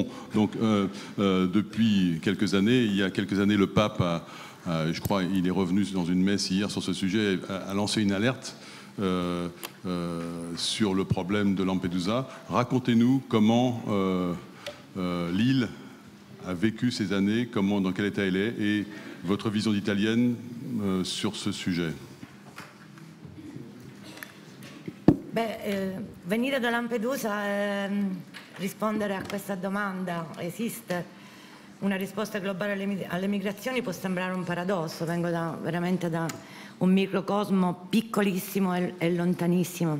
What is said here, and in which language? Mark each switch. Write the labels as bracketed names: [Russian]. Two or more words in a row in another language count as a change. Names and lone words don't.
[French] Donc depuis quelques années, il y a quelques années, le pape je crois, il est revenu dans une messe hier sur ce sujet, a lancé une alerte sur le problème de Lampedusa. Racontez-nous comment l'île a vécu ces années, dans quel état elle est, et votre vision d'italienne sur ce sujet. [Italian] Venire da Lampedusa e rispondere a questa domanda, esiste una risposta globale alle migrazioni, può sembrare un paradosso. Vengo veramente da un microcosmo piccolissimo e lontanissimo.